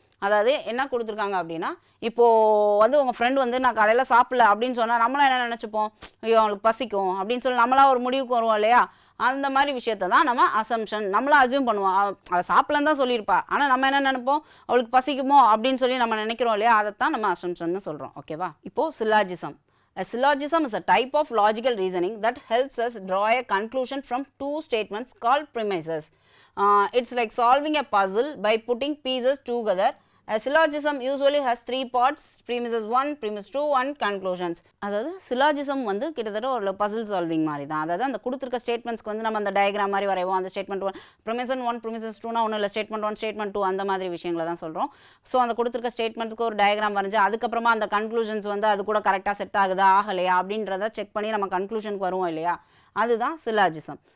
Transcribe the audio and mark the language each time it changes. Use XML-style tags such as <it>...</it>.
<ta>அதாவது என்ன கொடுத்துருக்காங்க அப்படின்னா, இப்போது வந்து உங்கள் ஃப்ரெண்டு வந்து நான் காலையில் சாப்பிடல அப்படின்னு சொன்னால் நம்மளாம் என்ன நினச்சிப்போம், ஐயோ அவங்களுக்கு பசிக்கும் அப்படின்னு சொல்லி நம்மளாம் ஒரு முடிவுக்கு வருவோம் இல்லையா, அந்த மாதிரி விஷயத்தை தான் நம்ம அசம்ஷன், நம்மளாம் அசியூம் பண்ணுவோம். அவள் சாப்பிடலன்னு தான் சொல்லியிருப்பா, ஆனால் நம்ம என்ன நினைப்போம், அவளுக்கு பசிக்குமோ அப்படின்னு சொல்லி நம்ம நினைக்கிறோம் இல்லையா, அதைத்தான் நம்ம அசம்ஷன்னு சொல்கிறோம். ஓகேவா, இப்போது சில்லாஜிசம்.</ta> <en>A syllogism is a type of logical reasoning that helps us draw a conclusion from two statements called premises. It's like solving a puzzle by putting pieces together. A syllogism usually has 3 parts, premises 1, premise 2 and conclusions.</en> <ta>அதாவது syllogism வந்து கிட்டத்தட்ட ஒரு Basil solving மாதிரி தான். அதாவது அந்த கொடுத்துருக்க ஸ்டேட்மெண்ட்ஸ்க்கு வந்து நம்ம அந்த டயக்ராம் மாதிரி வரைவோம். அந்த ஸ்டேட்மெண்ட் 1 ப்ரிமிசன் 1 ப்ரிமிசஸ் 2னா ஒன்றும் இல்லை, ஸ்டேட்மெண்ட் 1 ஸ்டேட்மெண்ட் 2 அந்த மாதிரி விஷயங்களை தான் சொல்கிறோம். ஸோ அந்த கொடுத்துருக்க ஸ்டேட்மெண்ட்ஸ்க்கு ஒரு டயக்ராம் வரைஞ்சு அதுக்கப்புறமா அந்த கன்க்ளூஷன்ஸ் வந்து அது கூட கரெக்டாக செட் ஆகுதா ஆகலையா அப்படின்றத செக் பண்ணி நம்ம கன்க்ளூஷனுக்கு வருவோம் இல்லையா, அதுதான் சிலாஜிசம்.</ta>